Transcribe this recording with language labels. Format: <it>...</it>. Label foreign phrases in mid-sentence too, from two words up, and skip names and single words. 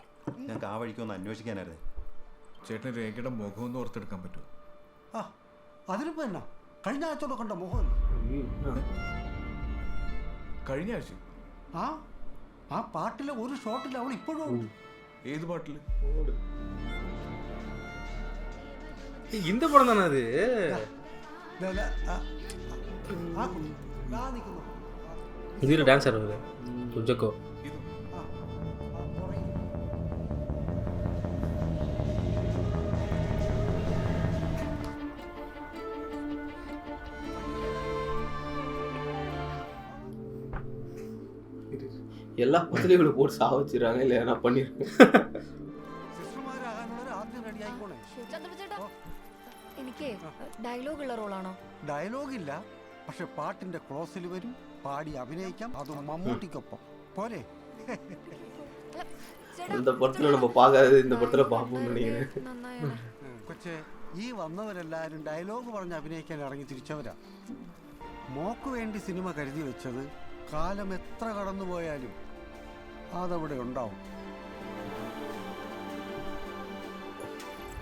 <ml>ഞങ്ങൾക്ക് ആ വഴിക്കൊന്ന് അന്വേഷിക്കാനായിരുന്നു. ചേട്ടന് രേഖയുടെ മുഖം ഒന്ന് ഓർത്തെടുക്കാൻ പറ്റുമോ? ആ, അതിനിപ്പോ എന്നാ, കഴിഞ്ഞ ആഴ്ചയോടെ കണ്ട മുഖം. കഴിഞ്ഞ ആഴ്ച? ആ പാട്ടിലെ ഒരു ഷോട്ടിൽ അവൾ ഇപ്പോഴും ഉണ്ട്. ഏത് പാട്ടില്?</ml> <ta>இந்த படம் தானே அது?</ta> <ml>ഇതിൽ ഡാൻസ് ആയിരുന്നു ഉജക്കോ.</ml> <ta>எல்லா படத்துலையும் இவ்வளோ போட்டு சாவச்சிடுறாங்க. இல்லை நான் பண்ணியிருக்கேன்.</ta> <ml>എനിക്ക് ഡയലോഗ് ഉള്ള റോളാണോ? ഡയലോഗ് ഇല്ല, പക്ഷെ പാട്ടിന്റെ ക്ലോസിൽ വരും, പാടി അഭിനയിക്കാം. അതും മമ്മൂട്ടിക്കൊപ്പം പോരെ.</ml> <ta>இந்த படத்துல நம்ம பார்க்காதது இந்த படத்துல பார்ப்போம்னு நினைக்கிறேன்.</ta> <ml>കൊച്ചെ, ഈ വന്നവരെല്ലാവരും ഡയലോഗ് പറഞ്ഞ് അഭിനയിക്കാൻ ഇറങ്ങി തിരിച്ചവരാ. മോക്ക് വേണ്ടി സിനിമ കരുതി വെച്ചത് കാലം എത്ര കടന്നുപോയാലും അതവിടെ ഉണ്ടാവും.</ml>